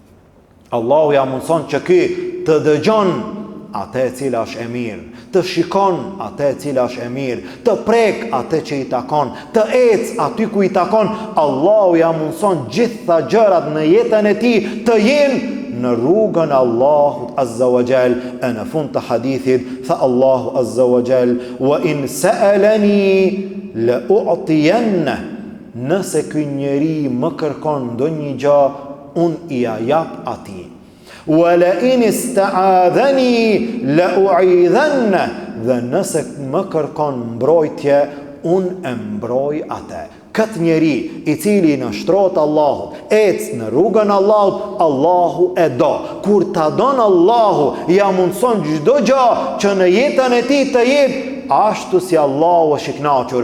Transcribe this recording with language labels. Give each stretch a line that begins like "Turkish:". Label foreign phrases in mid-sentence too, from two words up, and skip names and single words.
Albanian: Allahu ja mundson që ky të dëgjon atë e cila është e mirë, të shikon atë e cila është e mirë, të prek atë që i takon, të ec aty ku i takon. Allahu ja mundson gjitha gjërat në jetën e tij të jenë në rrugën e Allahut
Arabic: عز وجل.
Albanian: E në fund të hadithit tha Allahu
Arabic: عز وجل: "وإن سألني لأعطينه."
Albanian: Nëse ky njeri më kërkon ndonjë gjë, unë i jap atij.
Arabic: "ولئن استعاذني لأعيذنه."
Albanian: Dhe nëse më kërkon mbrojtje, unë e mbroj atë. Këtë njeri i cili në shtrohet Allahut, ec në rrugën Allahut, Allahu e do. Kur ta don Allahu, ja mundson çdo gjë që në jetën e tij të jetë ashtu si Allahu është i kënaqur.